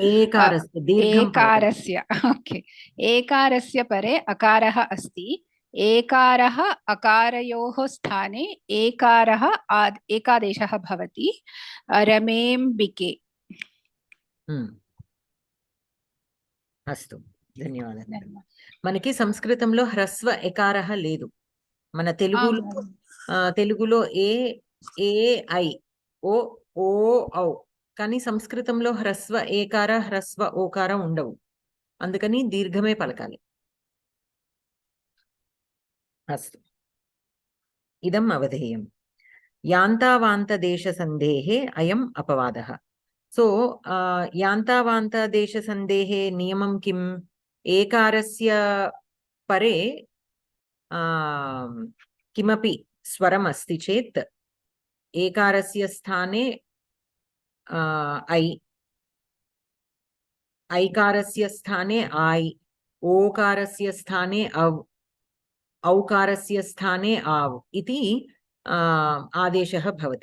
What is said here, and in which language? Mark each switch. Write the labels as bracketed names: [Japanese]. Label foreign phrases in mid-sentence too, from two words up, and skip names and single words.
[Sanskrit] एकारस्य परे अकारः अस्ति. एकारः अकारयोः स्थाने एकारः एकादेशः भवति. रमेम्बिके. [Telugu] అస్తు, ధన్యవాదాలు. మనకి సంస్కృతంలో హ్రస్వ ఎకారః లేదు. మన తెలుగులో ఏ ఐ ఓ ఔ, కానీ సంస్కృతంలో హ్రస్వ ఏకార హ్రస్వ ఓకార ఉండవు. అందుకని దీర్ఘమే పలకాలి. [Sanskrit] अस्तु, इदम् अवधेयम्. यान्तावान्त देश सन्देहे अयम् अपवादः. సో यान्तावान्त देश सन्देहे नियमं किम्? एकारस्य परे किमपि स्वरम् अस्ति चेत् एकारस्य स्थाने ऐ, ऐकारस्य स्थाने आय्, ओकारस्य स्थाने अव्, औकारस्य स्थाने आव् इति आदेशः भवति.